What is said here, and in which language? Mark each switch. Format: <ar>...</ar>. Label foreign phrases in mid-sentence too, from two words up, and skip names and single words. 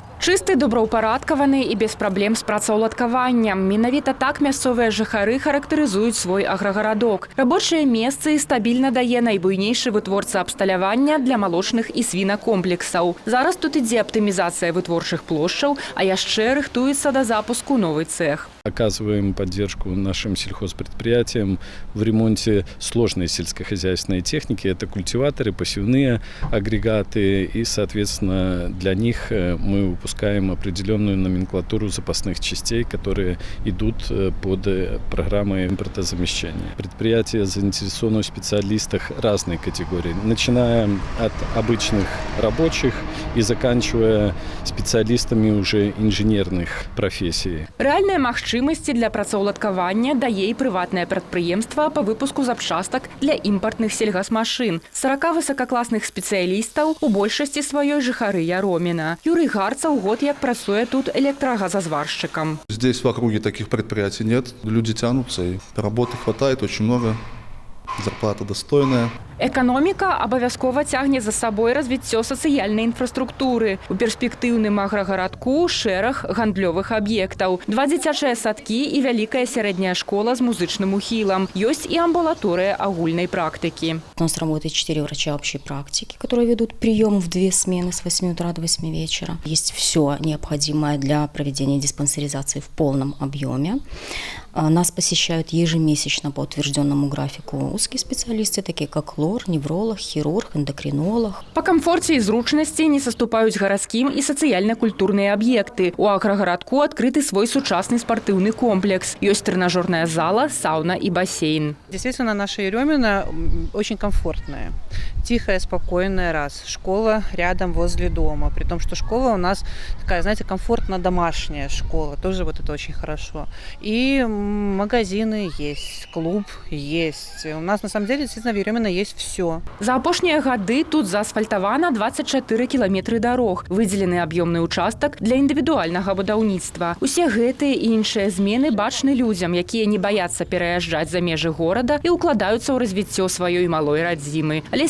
<be>Чысты, добраўпарадкаваны і без праблем з працаўладкаваннем. Менавіта так мясцовыя жыхары характарызуюць свой аграгарадок. Рабочыя месцы стабільна дае найбуйнейшы вытворца абсталявання для малочных і свінакомплексаў. Зараз тут ідзе аптымізацыя вытворчых плошчаў, а яшчэ рыхтуецца да запуску новый цех.</be> <ru>Оказываем поддержку нашим сельхозпредприятиям в ремонте сложной сельскохозяйственной техники. Это культиваторы, посевные агрегаты, и, соответственно, для них мы выпускаем определенную номенклатуру запасных частей, которые идут под программой импортозамещения. Предприятия заинтересованы в специалистах разной категории, начиная от обычных рабочих и заканчивая специалистами уже инженерных профессий.</ru> <be>Рэальныя магчымасці для працаўладкавання дае і прыватнае прадпрыемства па выпуску запчастак для імпартных сельгасмашын. 40 высокакласных спецыялістаў у большасці сваёй жыхары Яроміна. Юрый Гарцаў год як працуе тут электрогазозварщиком.</be> <ru>Здесь в округе таких предприятий нет. Люди тянутся, и работы хватает очень много. Зарплата достойная.</ru> <be>Эканоміка абавязкова цягне за сабой развіццё сацыяльнай інфраструктуры. У перспектыўным аграгарадку шэраг гандлёвых аб'ектаў. 2 дзіцячыя садкі і вялікая сярэдняя школа з музычным ухілам. Ёсць і амбулаторыя агульнай практыкі.</be> <ru>У нас работает 4 врача общей практики, которые ведут прием в 2 смены с 8 утра до 8 вечера. Есть все необходимое для проведения диспансеризации в полном объеме. Нас посещают ежемесячно по утвержденному графику узкие специалисты, такие как лор, невролог, хирург, эндокринолог.</ru> <be>По камфорце і зручнасці не саступаюць гарадскім і сацыяльна-культурныя аб'екты. У аграгарадку адкрыты свой сучасны спартыўны комплекс. Ёсць тренажерная зала,</be> <ru>сауна и бассейн. Действительно, наша Еремина очень комфортная. Тихая, спокойная, раз. Школа рядом возле дома. При том, что школа у нас такая, знаете, комфортно-домашняя школа. Тоже вот это очень хорошо. И магазины есть, клуб есть. У нас, на самом деле, действительно, в Еремина есть все.</ru> <be>За апошнія гады тут заасфальтавана 24 кіламетры дарог. Выдзелены аб'ёмны участак для індывідуальнага будаўніцтва. Усе гэтыя і іншыя змены бачны людзям, якія не баяцца пераязджаць за межы горада і укладаюцца ў развіццё сваёй малой радзімы.</be>